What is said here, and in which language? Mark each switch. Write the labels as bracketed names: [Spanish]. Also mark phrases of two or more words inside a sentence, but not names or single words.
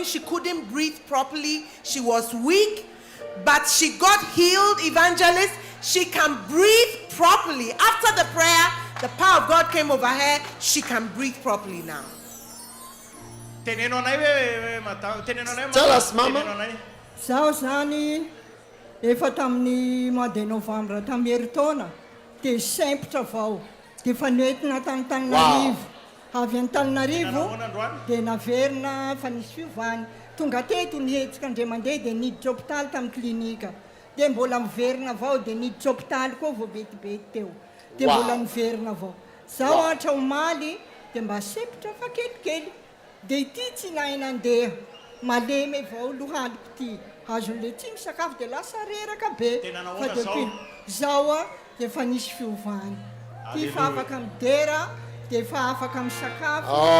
[English] She couldn't breathe properly. She was weak. But she got healed, Evangelist. She can breathe properly. After the prayer, the power of God came over her. She can breathe properly now. Tell us, [Malagasy] Mama. Efa tamin'ny [French] mois de novembre [Malagasy] tamin'ny herintaona dia sempotra avao dia efa noentina Antananarivo avy Antananarivo dia naverina fa nisy fiovany tonga teto nihetsika indray mandeha dia niditra hôpitaly tamin'ny klinika dia mbola miverina avao dia niditra hôpitaly koa vao betibety teo dia mbola niverina avao zaho ohatra omaly dia mba sempotra fa kelikely dia ity tsy nahay nandeha malemy avao lohaliko ity azon'le tsy misakafo dia lasa reraka be fa depuis zaho dia efa nisy fiovany ty fa afaka midera dia efa afaka misakafo.